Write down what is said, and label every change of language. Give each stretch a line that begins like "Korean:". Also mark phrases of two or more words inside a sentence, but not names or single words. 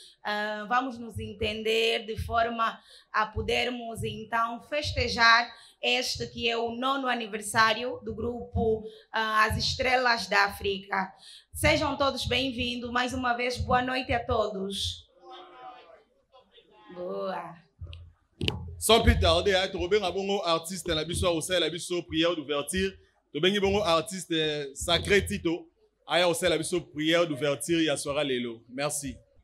Portuguese: Ah, vamos nos entender de forma a podermos, então, festejar este que é o nono aniversário do grupo, ah, As Estrelas da África. Sejam todos bem-vindos. Mais uma vez, boa noite a todos. Boa.
French: Sans plus tarder, hein,
Lingala: tobenga bongo artiste na biso,
French: au sein la biso, prière d'ouverture.
Lingala: Tobengi bongo artiste, euh, Sacré Tito. Aya,
French: au sein la biso, prière d'ouverture,
Lingala: ya soira lelo.
French: Merci.